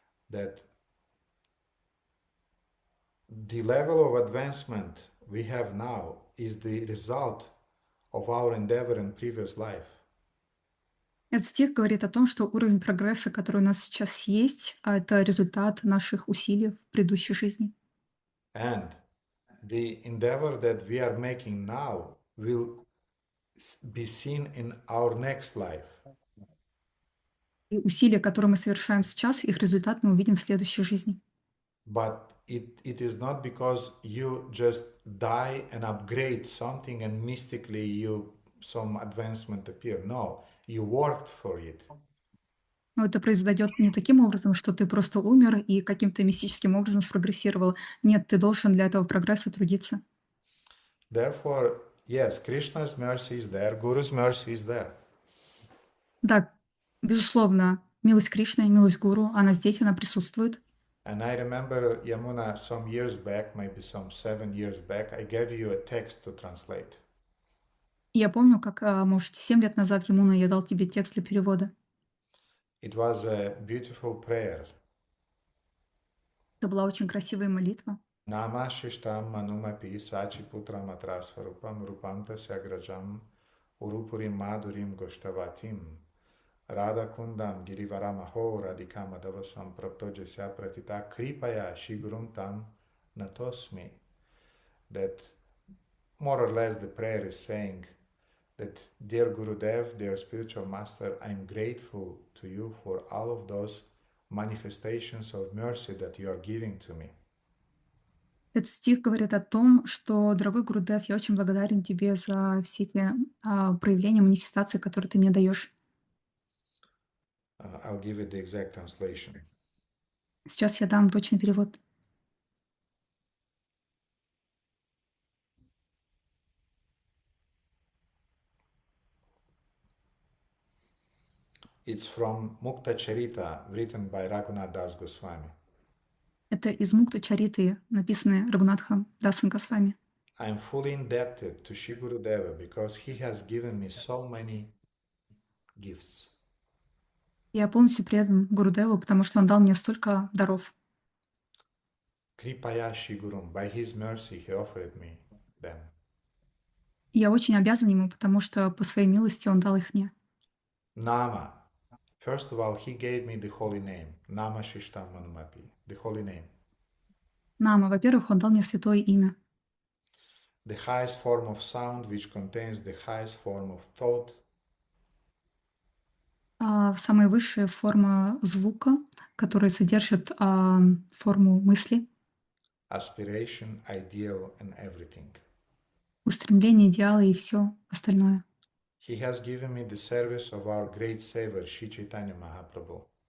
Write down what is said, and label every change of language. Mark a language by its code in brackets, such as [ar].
[en] That the level of advancement we have now is the result of our endeavor in previous life. [ru] Этот стих говорит о том, что уровень прогресса, который у нас сейчас есть, это результат наших усилий в предыдущей жизни. [en] And the endeavor that we are making now will be seen in our next life. [ru] И усилия, которые мы совершаем сейчас, их результат мы увидим в следующей жизни. [en] But it is not because you just die and upgrade something and mystically some advancement appear. No, you worked for it. [ru] Но это произойдет не таким образом, что ты просто умер и каким-то мистическим образом спрогрессировал. Нет, ты должен для этого прогресса трудиться. [en] Therefore, yes, Krishna's mercy is there, Guru's mercy is there. [ru] Да, безусловно, милость Кришны, милость Гуру, она здесь, она присутствует. [en] And I remember, Yamuna, some years back, maybe some 7 years back, I gave you a text to translate. [ru] Я помню, как, может, 7 лет назад, Ямуна, я дал тебе текст для перевода. [en] It was a beautiful prayer. [ru] Это была очень красивая молитва. [sa] Nama shishtam manumapi sachi putra matrasvarupam rupam tasya grajam urupurim madurim goshtavatim Radha kundam girivaramaho radikamadavasam praptojasya pratita kripaya shigurum tam natosmi. [en] That more or less the prayer is saying that, dear Gurudev, dear spiritual master, I'm grateful to you for all of those manifestations of mercy that you are giving to me. [ru] Этот стих говорит о том, что, дорогой Гурудев, я очень благодарен тебе за все эти проявления, манифестации, которые ты мне даешь. [en] I'll give you the exact translation. [ru] Сейчас я дам точный перевод. [en] It's from Mukta Charita, written by Raghunath Das Goswami. [ru] Это из Мукта Чариты, написанное Рагунатхом Дасом Госвами. [en] I'm fully indebted to Shri Gurudeva because he has given me so many gifts. [ru] Я полностью предан Гурудеву, потому что он дал мне столько даров. [sa] Kripaya Shri Gurum, [en] by his mercy he offered me them. [ru] И я очень обязан ему, потому что по своей милости он дал их мне. [sa] Nama. [en] First of all, he gave me the holy name, [sa] Nama Shishtam Manumapi, [en] the holy name. [ru] Нама, во-первых, он дал мне святое имя. [en] The highest form of sound, which contains the highest form of thought. [ru] Самая высшая форма звука, которая содержит форму мысли. [en] Aspiration, ideal, and everything. [ru] Устремление, идеалы и все остальное. [en] He has given me the service of our great Savior, Shri Chaitanya Mahaprabhu.